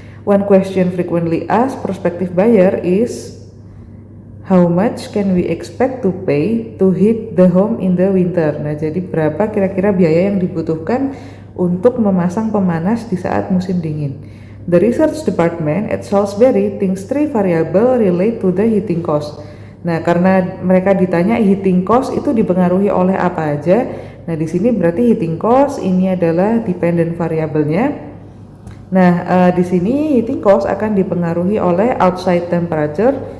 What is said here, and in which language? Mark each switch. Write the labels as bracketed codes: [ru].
[en] One question frequently asked prospective buyer is, how much can we expect to pay to heat the home in the winter? [id] Nah, jadi berapa kira-kira biaya yang dibutuhkan untuk memasang pemanas di saat musim dingin? [en] The research department at Salisbury thinks 3 variable relate to the heating cost. [id] Nah, karena mereka ditanya heating cost itu dipengaruhi oleh apa aja. Nah, di sini berarti heating cost ini adalah dependent variabelnya. Nah, di sini heating cost akan dipengaruhi oleh outside temperature.